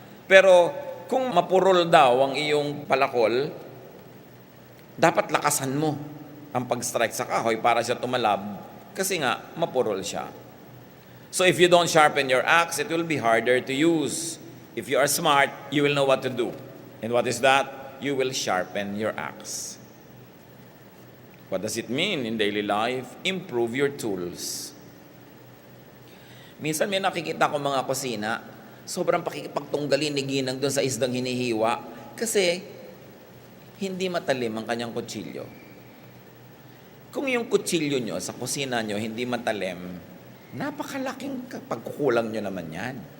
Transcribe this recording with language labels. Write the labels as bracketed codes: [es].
[tl] Pero kung mapurol daw ang iyong palakol, dapat lakasan mo ang pag-strike sa kahoy para siya tumalab kasi nga mapurol siya. [en] So if you don't sharpen your axe, it will be harder to use. If you are smart, you will know what to do. And what is that? You will sharpen your axe. What does it mean in daily life? Improve your tools. [tl] Minsan may nakikita ko mga kusina, sobrang pakikipagtunggalin ni Ginang doon sa isdang hinihiwa kasi hindi matalim ang kanyang kutsilyo. Kung yung kutsilyo nyo sa kusina nyo hindi matalim, napakalaking pagkukulang nyo naman yan.